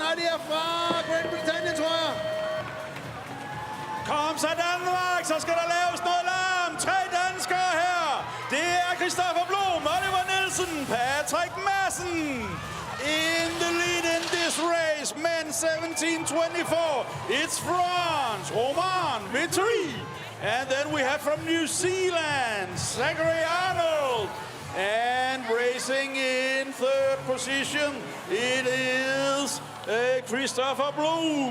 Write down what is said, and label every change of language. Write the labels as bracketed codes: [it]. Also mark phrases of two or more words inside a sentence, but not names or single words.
[da] Nej, det er fra Great Britain, tror jeg. Kom så Danmark, så skal der laves noget larm. 3 danskere her. Det er Christoffer Blom, Oliver Nielsen, Patrick Madsen. [en] In the lead in this race, men 17-24. It's France, Roman Vitry. And then we have from New Zealand, Zachary Arnold. And racing in 3rd position, it is Christopher Blom.